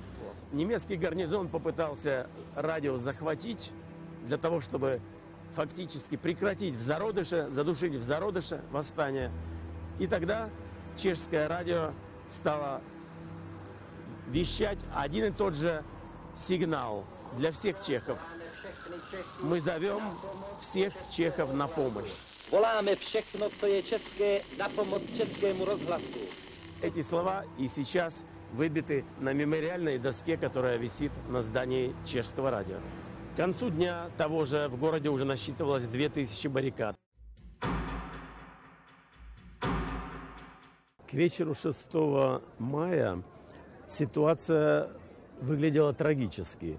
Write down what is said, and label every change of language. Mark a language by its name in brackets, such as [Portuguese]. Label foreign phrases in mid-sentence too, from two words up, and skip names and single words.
[Russian] Немецкий гарнизон попытался радио захватить для того, чтобы фактически прекратить в зародыше, задушить в зародыше восстание. И тогда чешское радио стало вещать один и тот же сигнал для всех чехов. Мы зовем всех чехов на помощь. [Czech] Voláme všechno, co je české, na pomoc českému rozhlasu. [Russian] Эти слова и сейчас выбиты на мемориальной доске, которая висит на здании чешского радио. К концу дня того же в городе уже насчитывалось 2000 баррикад. К вечеру 6 мая ситуация выглядела трагически.